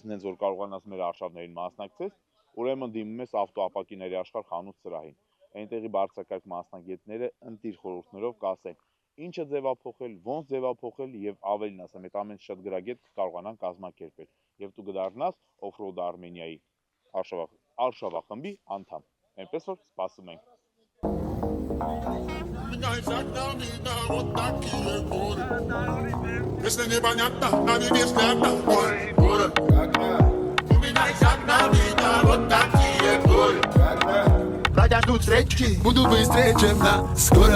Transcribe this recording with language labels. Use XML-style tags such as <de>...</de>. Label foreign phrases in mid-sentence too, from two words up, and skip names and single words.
<hy>նենց որ կարողանաս մեր արշավներին մասնակցես, ուրեմն դիմում ես ավտոապակիների աշխարհ խանութ սրահին։ Այնտեղի բարձրակարգ մասնագետները ընտիր խորհուրդներով կասեն ինչը ձևափոխել, ոնց ձևափոխել եւ ավելին ասեմ, այդ ամեն շատ գրագետ կարողանան կազմակերպել եւ դու կդառնաս Off-Road Armenia-ի արշավախմբի անդամ։ Այնպես որ սպասում ենք։</hy> <ru>Радио тут встречи, буду быстрее, чем на скорой.</ru>